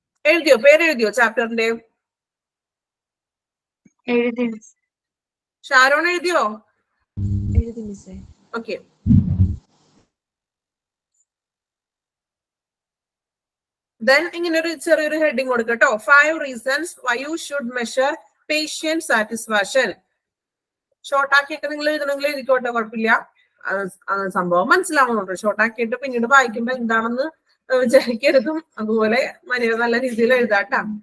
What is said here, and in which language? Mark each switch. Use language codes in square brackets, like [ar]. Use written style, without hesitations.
[ml] എഴുതിയോ? പേര് എഴുതിയോ ചാപ്റ്ററിന്റെ? എഴുതി. ഷാരോൺ എഴുതിയോ? എഴുതി മിസ്സേ. ഓക്കെ, ദെൻ ഇങ്ങനെ ഒരു ചെറിയൊരു ഹെഡിങ് കൊടുക്കട്ടോ. [en] 5 reasons why you should measure patient satisfaction. [ml] Short ആക്കിയിട്ട് നിങ്ങൾ എഴുതണമെങ്കിൽ എഴുതിക്കോട്ടെ, കുഴപ്പമില്ല. സംഭവം മനസ്സിലാവുന്നുണ്ട്. ഷോർട്ട് ആക്കിയിട്ട് പിന്നീട് വായിക്കുമ്പോ എന്താണെന്ന് വിചാരിക്കരുതും. അതുപോലെ മര്യാദ നല്ല രീതിയിൽ എഴുതാട്ടാ.